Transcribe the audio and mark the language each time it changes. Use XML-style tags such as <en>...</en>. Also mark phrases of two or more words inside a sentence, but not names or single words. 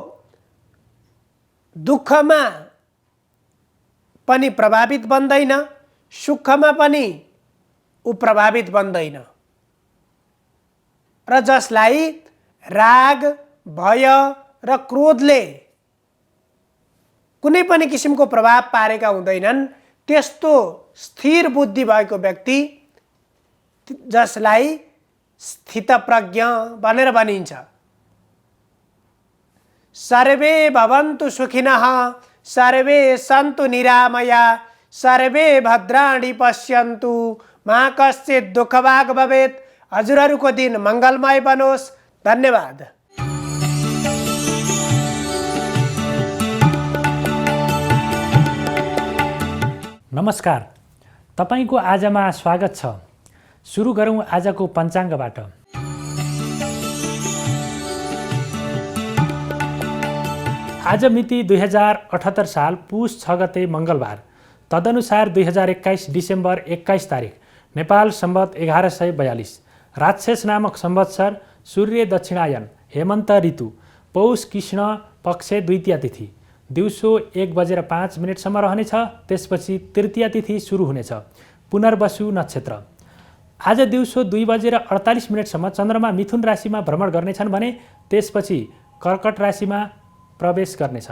<ne>दुःखमा पनि प्रभावित बन्दैन, सुखमा पनि ऊ प्रभावित बन्दैन र जसलाई राग, भय र क्रोधले कुनै पनि किसिमको प्रभाव पारेका हुँदैनन् त्यस्तो स्थिर बुद्धि भएको व्यक्ति जसलाई स्थितप्रज्ञ भनेर भनिन्छ।</ne> <sa>सर्वे भवन्तु सुखिनः सर्वे सन्तु निरामया सर्वे भद्राणि पश्यन्तु मा कश्चित् दुःखभाग् भवेत्।</sa> <ne>हजुरहरूको दिन मङ्गलमय बनोस्। धन्यवाद। नमस्कार, तपाईको आजमा स्वागत छ। सुरु गरौँ आजको पञ्चाङ्गबाट। आज मिति 2078 साल पुष 6 गते मङ्गलबार, तदनुसार 2021 डिसेम्बर 21 तारिक नेपाल सम्वत 1142, राक्षस नामक संवत्सर, सूर्य दक्षिणायन, हेमन्त ऋतु, पौष कृष्ण पक्ष द्वितीया तिथि, दिउँसो 1:05 रहनेछ। त्यसपछि तृतीया तिथि सुरु हुनेछ। पुनर्वसु नक्षत्र। आज दिउँसो 2:48 चन्द्रमा मिथुन राशिमा भ्रमण गर्नेछन् भने त्यसपछि कर्कट राशिमा प्रवेश गर्नेछन्।</ne>